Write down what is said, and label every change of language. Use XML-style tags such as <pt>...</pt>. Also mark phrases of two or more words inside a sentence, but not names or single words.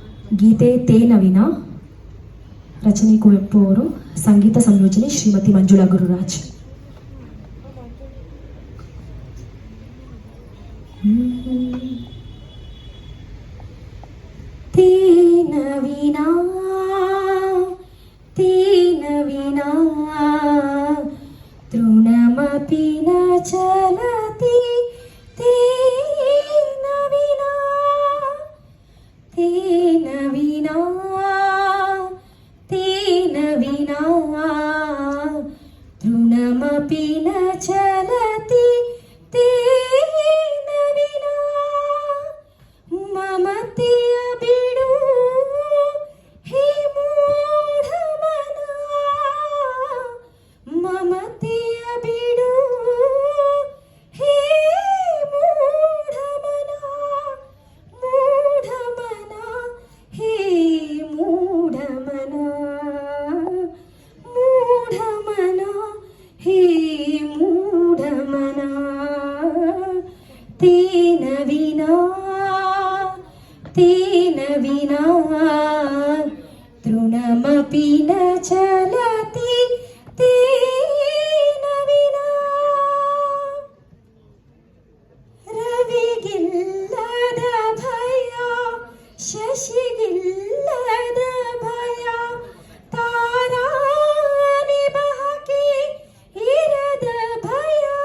<kn>ಗೀತೆ ತೇನ ವಿನಾ, ರಚನೆ ಕುವೆಂಪು ಅವರು, ಸಂಗೀತ ಸಂಯೋಜನೆ ಶ್ರೀಮತಿ ಮಂಜುಳಾ ಗುರುರಾಜ್.</kn> <sa>ತೇನ ವಿನಾ ತೇನ ವಿನಾ ತೃಣಮಪಿ ನ ಚಲತಿ, ತೇನ ವಿನಾ ತೇನ ವಿನಾ ತೇನ ವಿನಾ ತೃಣಮಪಿ ನ ಚಲತಿ, ತೇನ ವಿನಾ</sa> <kn>ಮಮತೆಯ ಬಿಡು ಹೇ ಮೂಢಮನ, ಮಮತೆಯ ಬಿಡು ಹೇ ಮೂಢಮನ, ಮೂಢಮನ ಹೇ ಮೂಢಮನ, ಮೂಢಮನ ಹೇ ಮೂಢಮನ.</kn> <sa>ತೇನ ವಿನಾ ತೇನ ವಿನಾ ತೃಣಮಪಿ ನ ಚಲತಿ, ತೇನ ವಿನಾ</sa> <kn>ರವಿಗಿಲ್ಲದ ಭಯ, ಶಶಿಗಿಲ್ಲದ ಭಯ, ತಾರಾ ನಿಭಾಕೆ ಇರದ ಭಯ,</kn>